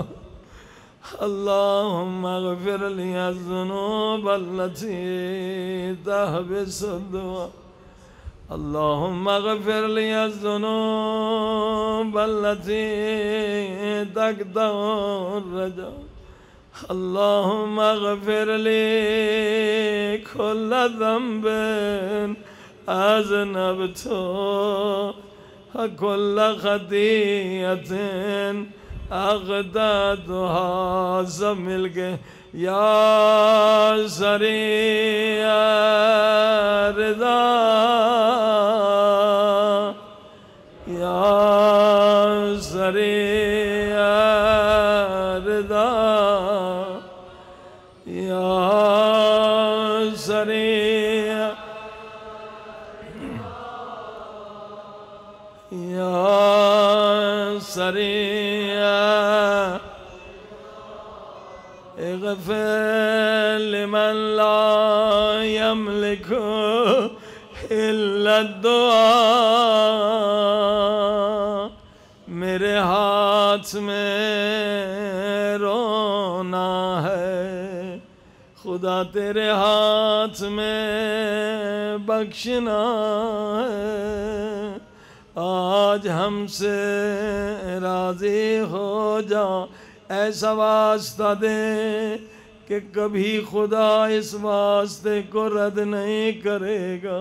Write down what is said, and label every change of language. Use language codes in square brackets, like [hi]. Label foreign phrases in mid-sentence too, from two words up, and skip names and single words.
[ar] اللہم اغفر لی الذنوب التي تحبس الدعاء. اللہم اغفر لی الذنوب التي تقطع الرجاء. اللہم اغفر لی کل ذنب اذنبت کل خطیئت اخطأتها. [ur] سب مل کے [ar] یا سریع رضا، یا سریع رضا، یا سریع، یا سریع اغفر لمن لا يملك الا الدعاء، [ur] میرے ہاتھ میں رونا ہے، خدا تیرے ہاتھ میں بخشنا ہے، آج ہم سے راضی ہو جا، ایسا واسطہ دے کہ کبھی خدا اس واسطے کو رد نہیں کرے گا۔